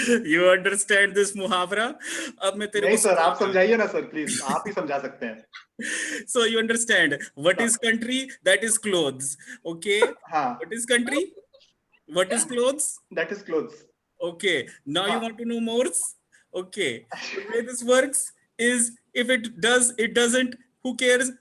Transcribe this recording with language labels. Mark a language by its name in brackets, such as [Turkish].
[English] You understand this मुहावरा? [Hindi] अब मैं तेरे नहीं को सर, आप समझाइए ना सर, प्लीज, आप ही समझा सकते हैं। [English] So you understand what is country? That is clothes. Okay. [Hindi] हाँ, [English] What is country? What is clothes? that is clothes. Okay. Now you want to know more? Okay. The way this works is, if it does, it doesn't, who cares?